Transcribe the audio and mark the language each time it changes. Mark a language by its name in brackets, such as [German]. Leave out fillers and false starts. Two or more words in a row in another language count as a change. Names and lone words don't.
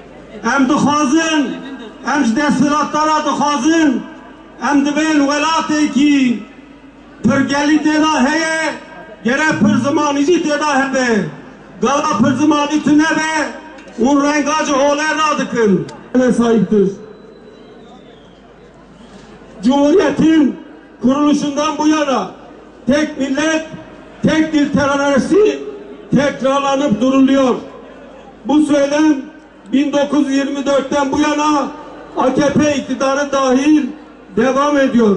[Kurdish] em dixwazin em ji desthilatdara dixwazin em divên welatê kî pirgelî têda heye gerek pir zimanî jî têda hebe gala pir zimanî tu nebe û renga ji holê radikin sahiptir. [Turkish] Cumhuriyetin kuruluşundan bu yana tek millet, tek dil teranosi tekrarlanıp duruluyor. Bu söylem 1924'ten bu yana AKP iktidarı dahil devam ediyor.